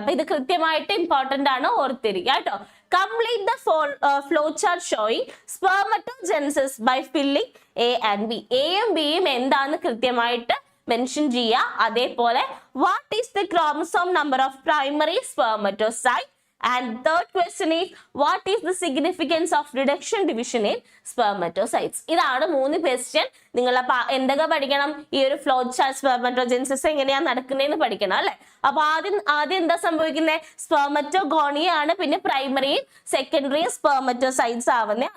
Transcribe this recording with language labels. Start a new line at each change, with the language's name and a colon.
Malayalam: അപ്പൊ ഇത് കൃത്യമായിട്ട് ഇമ്പോർട്ടന്റ് ആണ്, ഓർത്തിരിക്കുക കേട്ടോ.
English: Complete the flow chart showing spermatogenesis by filling A and B.
Malayalam: എയും ബിയും എന്താന്ന് കൃത്യമായിട്ട് മെൻഷൻ ചെയ്യുക. അതേപോലെ
English: what is the chromosome number of primary spermatocyte? And third question is what is the significance of reduction division in spermatocytes?
Malayalam: ഇതാണ് 3 question. നിങ്ങൾ എന്തൊക്കെ പഠിക്കണം, ഈ ഒരു ഫ്ലോ ചാർട്ട് സ്പെർമറ്റോജെൻസിസ് എങ്ങനെയാണ് നടക്കുന്നതെന്ന് പഠിക്കണം അല്ലെ. അപ്പൊ ആദ്യം എന്താ സംഭവിക്കുന്നത്, സ്പെർമറ്റോഗോണിയ ആണ്, പിന്നെ പ്രൈമറിയും സെക്കൻഡറിയും സ്പെർമറ്റോസൈറ്റ്സ് ആവുന്നത്.